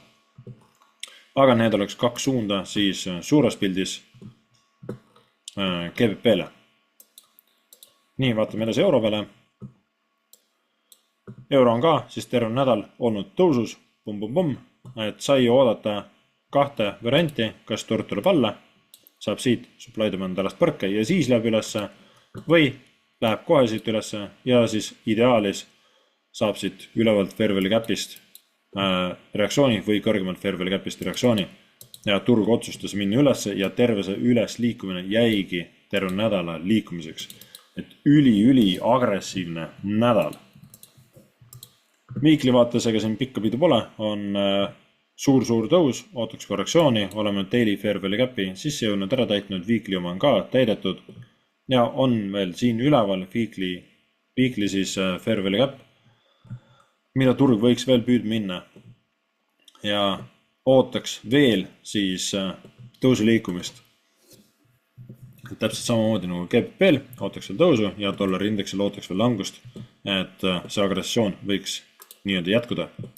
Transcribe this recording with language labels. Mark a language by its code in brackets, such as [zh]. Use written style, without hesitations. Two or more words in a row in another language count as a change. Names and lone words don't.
[et] Aga need oleks kaks suunda siis suures pildis GBP-le. Nii, vaatame edasi euro peale. Euro on ka siis terve nädal olnud tõusus, et sai oodata kahte varianti, kas turg tuleb alla, saab siit [en] supply demand [et] alast põrke ja siis läheb ülesse või läheb kohe siit ülesse ja siis ideaalis saab siit ülevalt [en] fair value gap'ist [et] reaktsiooni või kõrgemalt [en] fair value gap'ist [et] reaktsiooni ja turg otsustas minna ülesse ja terve see üles liikumine jäigi terve nädala liikumiseks. Et üli agressiivne nädal. Weekly vaates, ega siin pikka pidu pole, on suur tõus, ootaks korrektsiooni, oleme [en] daily fair value gap'i [et] sisse jõudnud ära täitnud, weekly oma on ka täidetud ja on veel siin üleval weekly siis [en] fair value gap, [et] mida turg võiks veel püüdma minna ja ootaks veel siis tõusu liikumist. Täpselt samamoodi nagu GBP-l ootaks veel tõusu ja dollari indeksil ootaks veel langust, et see agressioon võiks nii-öelda jätkuda.